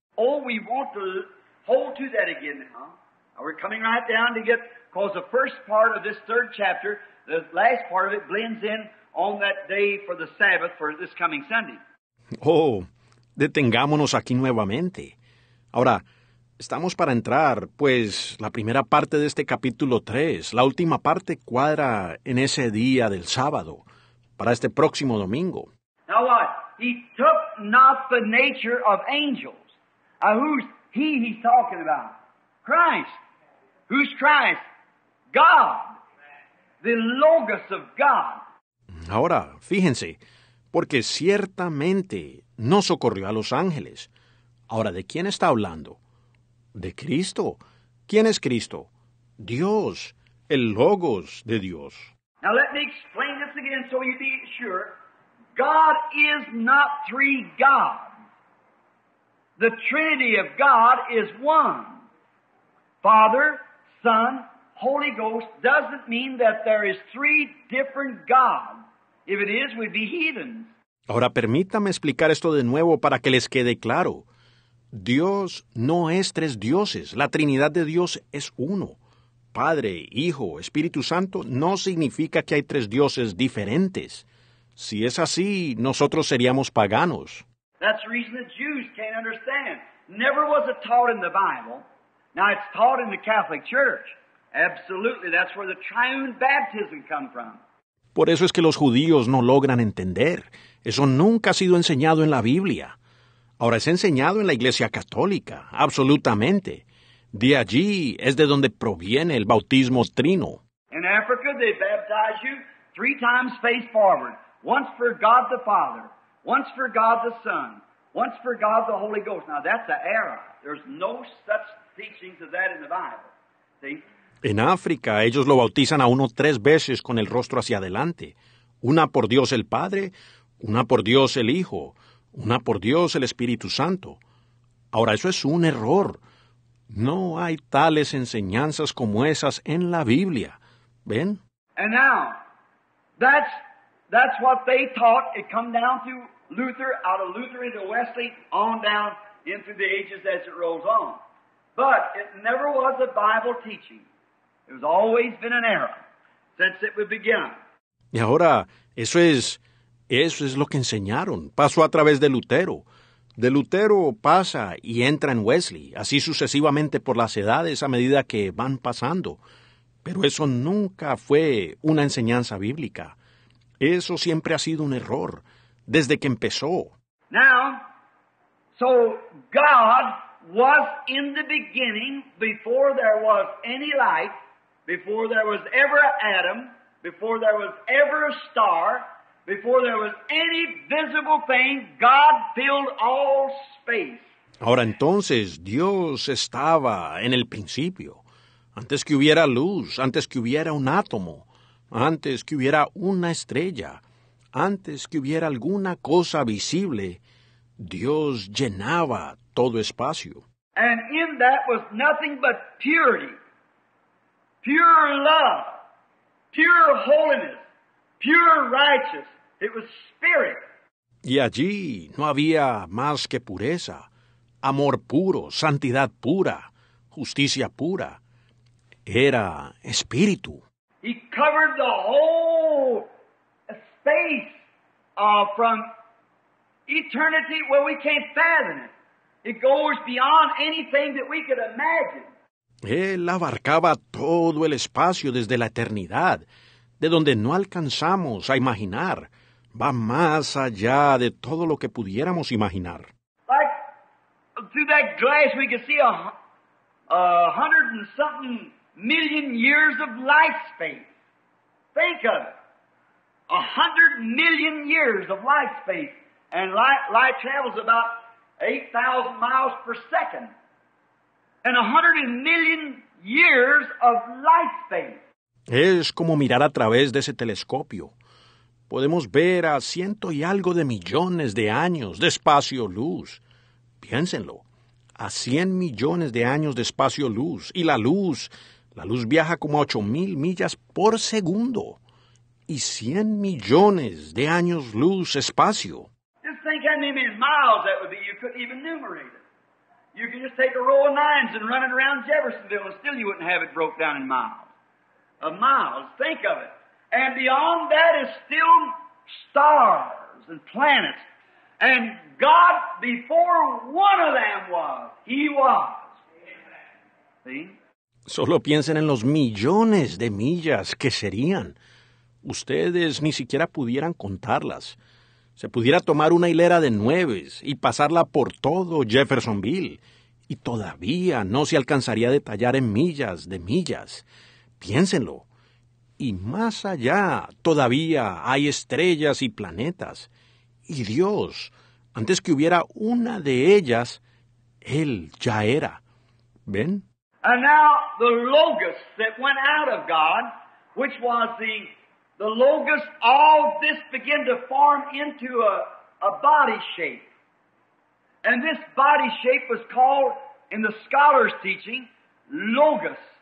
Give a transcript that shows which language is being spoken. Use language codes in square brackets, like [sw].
[en] Oh, we want to hold to that again now. We're coming right down to get, because the first part of this third chapter, the last part of it blends in on that day for the Sabbath for this coming Sunday. [es] Oh, detengámonos aquí nuevamente. Ahora, estamos para entrar, pues la primera parte de este capítulo 3, la última parte cuadra en ese día del sábado, para este próximo domingo. [en] Now what? He took not the nature of angels. Who's he's talking about? Christ. Who's Christ? God. The Logos of God. [es] Ahora, fíjense, porque ciertamente no socorrió a los ángeles. Ahora, ¿de quién está hablando? De Cristo. ¿Quién es Cristo? Dios, el Logos de Dios. [en] Now let me explain this again so you be sure. God is not three gods. The Trinity of God is one. Father, Son, Holy Ghost doesn't mean that there is three different gods. If it is, we'd be heathens. [es] Ahora permítame explicar esto de nuevo para que les quede claro. Dios no es tres dioses. La Trinidad de Dios es uno. Padre, Hijo, Espíritu Santo no significa que hay tres dioses diferentes. Si es así, nosotros seríamos paganos. [en] That's the reason the Jews can't understand. Never was it taught in the Bible. Now it's taught in the Catholic Church. Absolutely, that's where the triune baptism comes from. [es] Por eso es que los judíos no logran entender. Eso nunca ha sido enseñado en la Biblia. Ahora es enseñado en la Iglesia Católica, absolutamente. De allí es de donde proviene el bautismo trino. [en] In Africa, they baptize you 3 times face forward. Once for God the Father, once for God the Son, once for God the Holy Ghost. Now that's an error. There's no such teachings of that in the Bible. See? [es] En África, ellos lo bautizan a uno 3 veces con el rostro hacia adelante. Una por Dios el Padre, una por Dios el Hijo, una por Dios el Espíritu Santo. Ahora, eso es un error. No hay tales enseñanzas como esas en la Biblia. ¿Ven? [en] And now, that's what they taught. It come down through Luther, out of Luther into Wesley, on down into the ages as it rolls on. But it never was a Bible teaching. It was always been an error since it began. [es] Y ahora, eso es lo que enseñaron. Pasó a través de Lutero. De Lutero pasa y entra en Wesley, así sucesivamente por las edades a medida que van pasando. Pero eso nunca fue una enseñanza bíblica. Eso siempre ha sido un error, desde que empezó. [en] Now, so God was in the beginning, before there was any light, before there was ever an atom, before there was ever a star, before there was any visible thing, God filled all space. [es] Ahora entonces, Dios estaba en el principio, antes que hubiera luz, antes que hubiera un átomo, antes que hubiera una estrella, antes que hubiera alguna cosa visible, Dios llenaba todo espacio. [en] And in that was nothing but purity, pure love, pure holiness, pure righteousness. It was spirit. [es] Y allí no había más que pureza, amor puro, santidad pura, justicia pura. Era espíritu. [en] He covered the whole space from eternity where we can't fathom it. It goes beyond anything that we could imagine. [es] Él abarcaba todo el espacio desde la eternidad, de donde no alcanzamos a imaginar. Va más allá de todo lo que pudiéramos imaginar. [en] Like through that glass we could see a 100 and something million years of light space. Think of it. 100 million years of light space. And light travels about 8,000 miles per second. And 100 million years of light space. [es] Es como mirar a través de ese telescopio. Podemos ver a 100 y algo de millones de años de espacio-luz. Piénsenlo, a 100 millones de años de espacio-luz. Y la luz viaja como a 8,000 millas por segundo. Y 100 millones de años luz espacio. [en] Just think how many miles that would be. You couldn't even numerate it. You could just take a row of nines and run it around Jeffersonville and still you wouldn't have it broke down in miles. Of miles, think of it. And beyond that is still stars and planets. And God, before one of them was, He was. See? [es] Solo piensen en los millones de millas que serían. Ustedes ni siquiera pudieran contarlas. Se pudiera tomar una hilera de 9 y pasarla por todo Jeffersonville. Y todavía no se alcanzaría a detallar en millas de millas. Piénsenlo. Y más allá todavía hay estrellas y planetas. Y Dios, antes que hubiera una de ellas, Él ya era. ¿Ven? [en] And now the Logos that went out of God, which was the Logos, all this began to form into a body shape. And this body shape was called, in the scholars' teaching, Logos.